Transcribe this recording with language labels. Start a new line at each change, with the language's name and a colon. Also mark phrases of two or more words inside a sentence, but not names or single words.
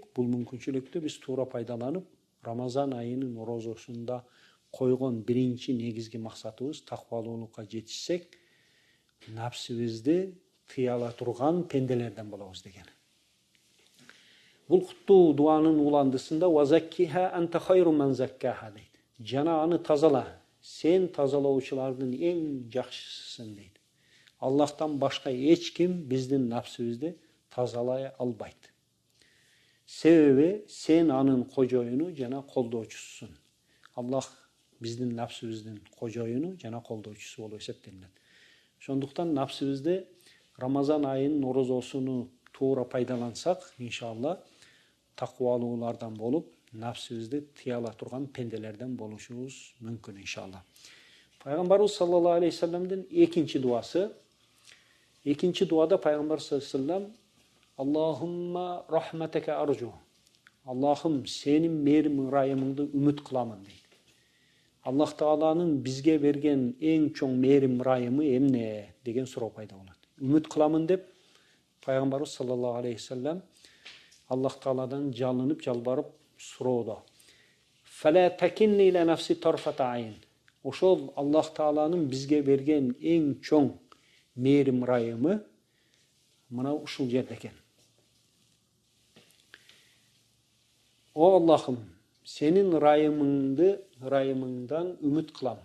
Kyrgyz: Бул мүмкүнчүлүктү биз туура пайдаланып, Рамазан айынын орозосунда койгон биринчи негизги максатыбыз таквалуулукка жетишсек, напсыбызды тыя ала турган пенделерден болобуз деген. Бул куттуу дуанын уландысында
Arabic: وزكها أنت خير من زكاها
Kyrgyz: дейт. Жана аны тазала, сен тазалоочулардын эң жакшысысың дейт. Аллахтан башка эч ким биздин напсыбызды тазалай албайт. Себеби сен анын кожоюну жана колдоочусусуң. Аллах биздин напсыбыздын кожоюну жана колдоочусу болуп эсептелет. Ошондуктан напсыбызды Рамазан айынын орозосуну туура пайдалансак, иншалла, таквалуулардан болуп, напсыбызды тыя ала турган пенделерден болушубуз мүмкүн, иншалла. Пайгамбарыбыз
Arabic: صلى الله عليه وسلم
Kyrgyz: экинчи дуасы. Экинчи дуада пайгамбар
Arabic: صلى الله عليه وسلم اللهم رحمتك أرجو.
Kyrgyz: Аллахым, сенин мээрим ырайымыңды үмүт кыламын дейт. Аллах Тааланын бизге берген эң чоң мээрим ырайымы эмне деген суроо пайда болот. Үмүт кыламын деп пайгамбарыбыз
Arabic: صلى الله عليه وسلم
Kyrgyz: Аллах Тааладан жалынып, жалбарып суроодо.
Arabic: فلا تكلني إلى نفسي طرفة عين.
Kyrgyz: Ошол Аллах Тааланын бизге берген эң чоң мээрим ырайымы мына ушул жерде экен. О Аллахым, сенин ырайымыңдан үмүт кылам.